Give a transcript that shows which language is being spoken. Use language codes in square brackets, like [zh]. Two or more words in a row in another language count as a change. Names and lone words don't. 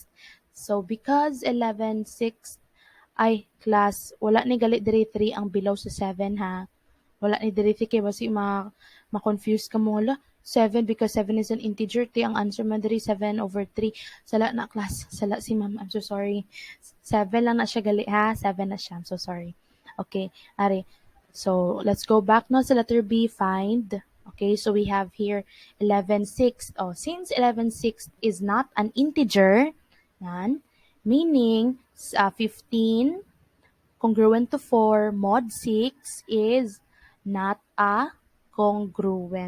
[en] So because 11 6, [hil] ay class, wala ni gali diri 3 ang below sa 7 ha. Wala ni diri kay basi ma-confuse ka mo la 7, [en] because 7 is an integer. [hil] Ang answer man diri 7 over 3. Sala na class, sala si ma'am, [en] I'm so sorry. [hil] 7 lang na siya gali ha, 7 na siya, [en] I'm so sorry. Okay, ari So let's go back now sa letter B, find. Okay, so we have here 11/6. Oh, since 11/6 is not an integer, yan, meaning 15 congruent to 4 mod 6 is not a congruent.